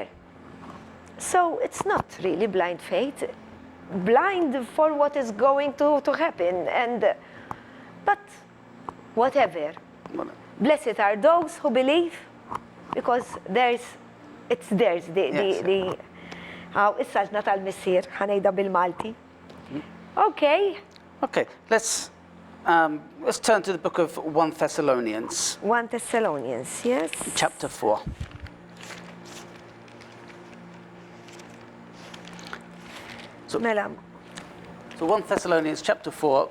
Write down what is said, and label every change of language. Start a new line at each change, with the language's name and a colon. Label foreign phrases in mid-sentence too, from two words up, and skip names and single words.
English: So it's not really blind faith, blind for what is going to happen, but whatever. Blessed are those who believe, because it's theirs.
Maltese: Issa ġna tal-missier, ħanejda bil-Malti.
English: Okay. Okay, let's turn to the book of 1 Thessalonians. 1 Thessalonians, yes. Chapter 4. Mela. So 1 Thessalonians chapter 4,